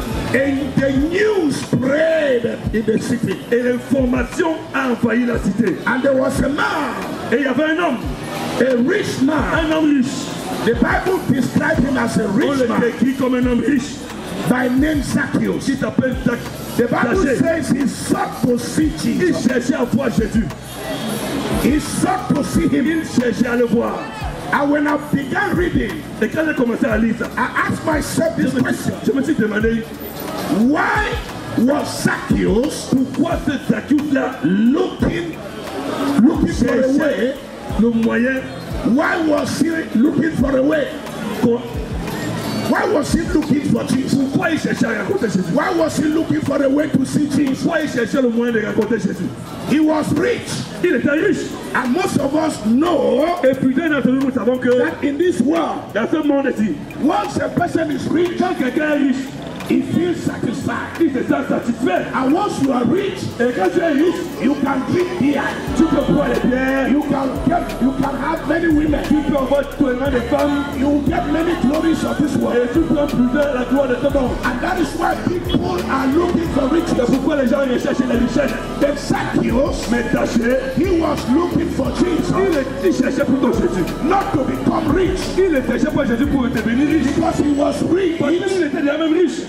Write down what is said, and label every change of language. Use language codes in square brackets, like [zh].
[en] And the news spread in the city. [fr] Et l'information a envahi la cité. [en] And there was a man. [fr] Et il y avait un homme. [en] A rich man. [fr] Un homme riche. [en] The Bible describes him as a rich man. [fr] On le décrit comme un homme riche. [en] By name Zacchaeus. [fr] Qui s'appelle Zacchaeus. [en] The Bible says he sought to see Jesus. [fr] Il cherchait à voir Jésus. [en] He sought to see him. [fr] Il cherchait à le voir. [en] And when I began reading, [fr] et quand j'ai commencé à lire ça, [en] I asked myself this question. [fr] Je me suis demandé, [en] why was Zacchaeus, [fr] pourquoi ce Zacchaeus-là, [en] looking for a way, [fr] le moyen, [en] why was he looking for a way? Why was he looking for Jesus? [fr] Pourquoi il cherchait à rencontrer Jésus? [en] Why was he looking for a way to see Jesus? [fr] Pourquoi il cherchait le moyen de rencontrer Jésus? [en] He was rich. [fr] Il était riche. [en] And most of us know, [fr] et putain d'entre nous savons que, [en] that in this world, [fr] dans ce monde-ci, [en] once a person is rich, [fr] quand quelqu'un est riche, [en] he feels satisfied. [fr] Il se sent satisfait. [en] And once you are rich, [fr] et quand tu es riche, [en] you can drink beer. [fr] Tu peux boire les bières. [en] You can have many women. [fr] Tu peux avoir tellement de femmes. [en] You get many glories of this world. [fr] Et tu prends plusieurs la gloire de ce monde. [en] And that is why people are looking for riches. [fr] C'est pourquoi les gens recherchent la richesse. [en] But Zacchaeus, [fr] mais Zacchaeus, [en] he was looking for Jesus. [fr] Il cherchait plutôt Jésus. [en] Not to become rich. [fr] Il ne cherchait pas Jésus pour devenir riche. [en] Because he was rich. [fr] Parce qu'il était déjà même riche.